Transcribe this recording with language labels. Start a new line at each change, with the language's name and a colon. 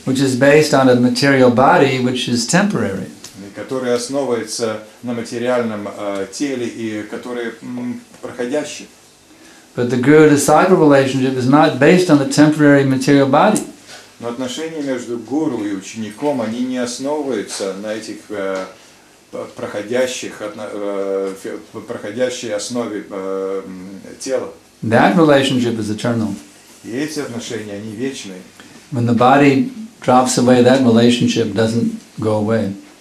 English: which is based on a material body which is temporary.
Russian: Который основывается на материальном теле и который проходящий.
English: But the guru-disciple relationship is not based on the temporary material body.
Russian: Но отношения между гуру и учеником, они не основываются на этих проходящей основе тела.
English: That relationship is eternal.
Russian: И эти отношения, они вечные.
English: When the body drops away, that relationship doesn't go away.